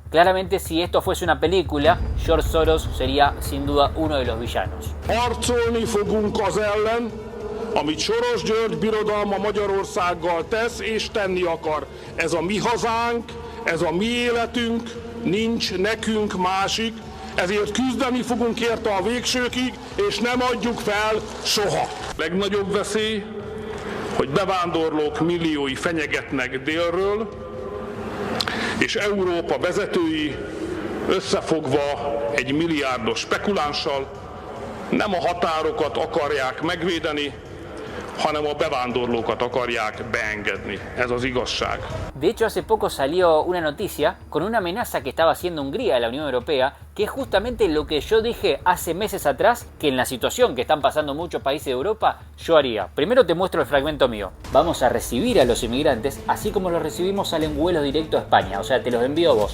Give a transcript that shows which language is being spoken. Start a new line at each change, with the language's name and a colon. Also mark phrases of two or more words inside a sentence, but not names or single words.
Spanish: Claramente, si esto fuese una película, George Soros sería sin duda uno de los villanos.
Hungarian: Harcolni fogunk az ellen, amit Soros György birodalma Magyarországgal tesz és tenni akar. Ez a mi hazánk, ez a mi életünk, nincs nekünk másik, ezért küzdeni fogunk érte a végsőkig, és nem adjuk fel soha. Legnagyobb veszély, hogy bevándorlók milliói fenyegetnek délről, és Európa vezetői összefogva egy milliárdos spekulánssal nem a határokat akarják megvédeni, hanem a bevándorlókat akarják beengedni. Ez az igazság.
Spanish: De hecho, hace poco salió una noticia con una amenaza que estaba haciendo Hungría a la Unión Europea, que es justamente lo que yo dije hace meses atrás, que en la situación que están pasando muchos países de Europa, yo haría. Primero te muestro el fragmento mío. Vamos a recibir a los inmigrantes, así como los recibimos salen vuelos directos a España, o sea, te los envío vos.